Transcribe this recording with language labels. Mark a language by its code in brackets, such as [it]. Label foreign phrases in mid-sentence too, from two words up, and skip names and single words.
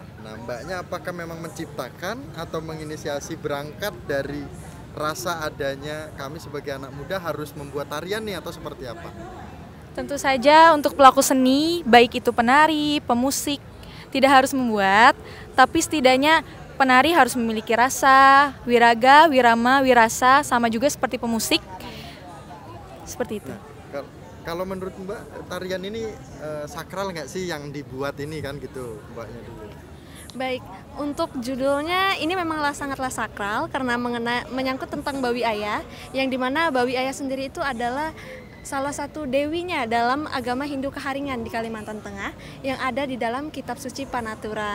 [id] Nah, mbaknya apakah memang menciptakan atau menginisiasi berangkat dari rasa adanya kami sebagai anak muda harus membuat tarian nih, atau seperti apa? Tentu saja untuk pelaku seni, baik itu penari, pemusik, tidak harus membuat, tapi setidaknya penari harus memiliki rasa, wiraga, wirama, wirasa, sama juga seperti pemusik. Seperti itu. Nah, kalau menurut Mbak, tarian ini sakral nggak sih yang dibuat ini kan gitu, Mbaknya dulu? Baik, untuk judulnya ini memanglah sangatlah sakral karena menyangkut tentang Bawi Ayah, yang dimana Bawi Ayah sendiri itu adalah salah satu dewinya dalam agama Hindu Keharingan di Kalimantan Tengah yang ada di dalam kitab suci Panaturan.